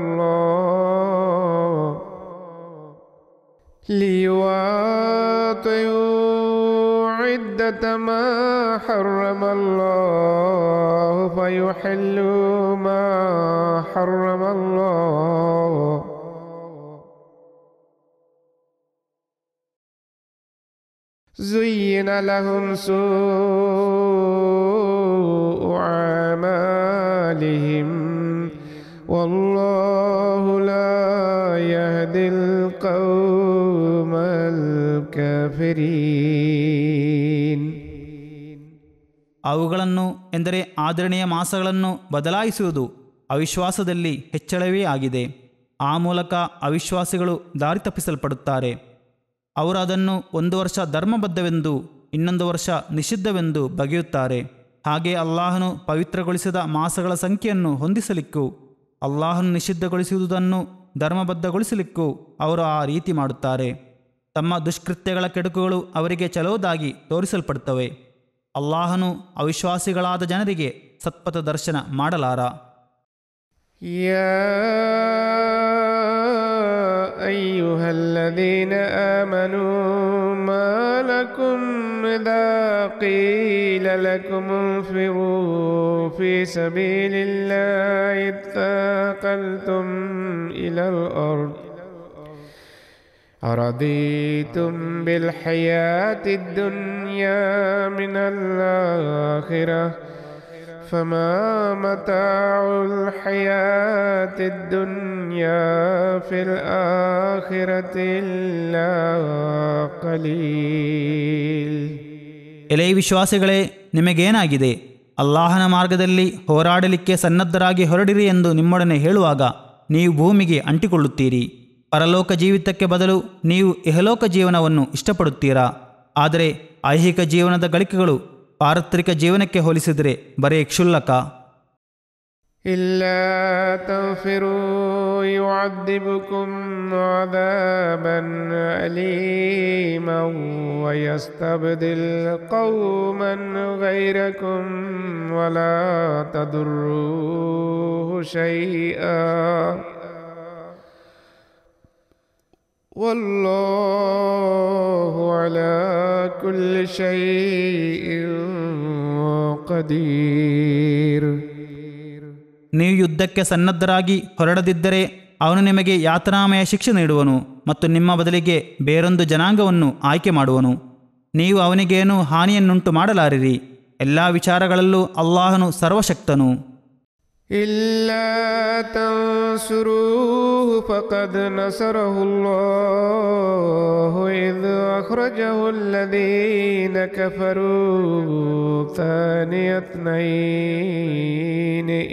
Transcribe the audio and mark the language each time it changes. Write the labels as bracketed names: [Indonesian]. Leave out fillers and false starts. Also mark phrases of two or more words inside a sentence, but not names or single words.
[Arabic] الله فيحلوا ما حرم الله زين لهم سوء أعمالهم والله لا يهدي القوم الكافرين. [Kannada] ಅವುಗಳನ್ನು ಎಂದರೆ ಆದರಣೀಯ ಮಾಸಗಳನ್ನು ಬದಲಾಯಿಸುವುದು ಅವಿಶ್ವಾಸದಲ್ಲಿ ಹೆಚ್ಚಳವೇ ಆಗಿದೆ. ಆ ಮೂಲಕ ಅವಿಶ್ವಾಸಿಗಳು ದಾರಿ ತಪ್ಪಿಸಲ್ಪಡುತ್ತಾರೆ. ಅವರು ಅದನ್ನು 1 ವರ್ಷ ಧರ್ಮಬದ್ಧವೆಂದು ಇನ್ನೊಂದು ವರ್ಷ ನಿಷಿದ್ಧವೆಂದು ಬಗೆಯುತ್ತಾರೆ. ಹಾಗೆ ಅಲ್ಲಾಹನು ಪವಿತ್ರಗೊಳಿಸಿದ ಮಾಸಗಳ ಸಂಖ್ಯೆಯನ್ನು ಹೊಂದಿಸಲಿಕ್ಕೂ ಅಲ್ಲಾಹನು ನಿಷಿದ್ಧಗೊಳಿಸುವುದನ್ನು ಧರ್ಮಬದ್ಧಗೊಳಿಸಲಿಕ್ಕೂ ಅವರು ಆ ರೀತಿ ಮಾಡುತ್ತಾರೆ. ತಮ್ಮ ದುಷ್ಕೃತ್ಯಗಳ ಕೆಡುಕುಗಳು ಅವರಿಗೆ ಚಲೋದಾಗಿ ತೋರಿಸಲ್ಪಡುತ್ತವೆ. ಅಲ್ಲಾಹನು ಅವಿಶ್ವಾಸಿಗಳಾದ ಜನರಿಗೆ ಸತ್ಪಥ ದರ್ಶನ ಮಾಡಲಾರ. [Arabic] أيها الذين آمنوا ما لكم إذا قيل لكم انفروا في سبيل الله اثاقلتم إلى الأرض أرضيتم بالحياة الدنيا من الآخرة فما متاع الحياة الدنيا في الآخرة إلا قليل. [Kannada] ಎಲೈ ವಿಶ್ವಾಸಿಗಳೇ, ನಿಮಗೇನಾಗಿದೆ? ಅಲ್ಲಾಹನ ಮಾರ್ಗದಲ್ಲಿ ಹೋರಾಡಲಿಕ್ಕೆ ಸನ್ನದ್ಧರಾಗಿ ಹೊರಡಿರಿ ಎಂದು ನಿಮ್ಮೊಡನೆ ಹೇಳುವಾಗ ನೀವು ಭೂಮಿಗೆ ಅಂಟಿಕೊಳ್ಳುತ್ತೀರಿ. ಪರಲೋಕ ಜೀವಿತಕ್ಕೆ ಬದಲು ನೀವು ಇಹಲೋಕ ಜೀವನವನ್ನು ಇಷ್ಟಪಡುತ್ತೀರಾ? ಆದರೆ ಐಹಿಕ ಜೀವನದ ಗಳಿಕೆಗಳು ಪಾರತ್ರಿಕ ಜೀವನಕ್ಕೆ ಹೋಲಿಸಿದರೆ ಬರೇ ಕ್ಷುಲ್ಲಕ. [Arabic] إلا تغفروا يعذبكم عذابا أليما ويستبدل قوما غيركم ولا تضروه شيئا والله على كل شيء قدير. [Kannada] ನೀವು ಯುದ್ಧಕ್ಕೆ ಸನ್ನದ್ಧರಾಗಿ ಹೊರಡದಿದ್ದರೆ ಅವನು ನಿಮಗೆ ಯಾತನಾಮಯ ಶಿಕ್ಷೆ ನೀಡುವನು ಮತ್ತು ನಿಮ್ಮ ಬದಲಿಗೆ ಬೇರೊಂದು ಜನಾಂಗವನ್ನು ಆಯ್ಕೆ ಮಾಡುವನು. ನೀವು ಅವನಿಗೇನು ಹಾನಿಯನ್ನುಂಟು ಮಾಡಲಾರಿರಿ. ಎಲ್ಲ ವಿಚಾರಗಳಲ್ಲೂ ಅಲ್ಲಾಹನು ಸರ್ವಶಕ್ತನು. [Arabic] إلا تنصروه فقد نصره الله إذ أخرجه الذين كفروا ثاني اثنين